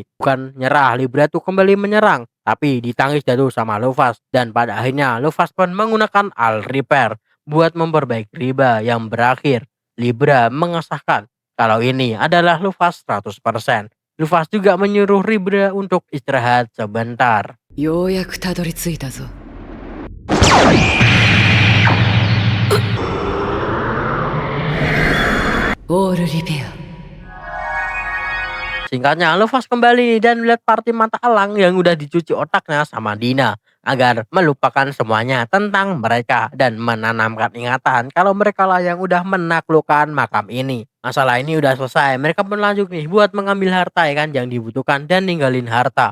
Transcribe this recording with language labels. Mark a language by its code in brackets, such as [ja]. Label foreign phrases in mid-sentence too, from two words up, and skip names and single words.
[id] Bukan nyerah, Libra tuh kembali menyerang, tapi ditangis jatuh sama Luffy. Dan pada akhirnya Luffy pun menggunakan All Repair buat memperbaiki Libra, yang berakhir Libra mengesahkan kalau ini adalah Luffy 100%. Luffy juga menyuruh Libra untuk istirahat sebentar. [ja] ようやくたどり着いたぞ。オールリペア。 [id] Singkatnya, Luffy kembali dan melihat party mata elang yang udah dicuci otaknya sama Dina agar melupakan semuanya tentang mereka dan menanamkan ingatan kalau mereka lah yang udah menaklukkan makam ini. Masalah ini udah selesai, mereka pun lanjut nih buat mengambil harta ya kan yang dibutuhkan dan ninggalin harta.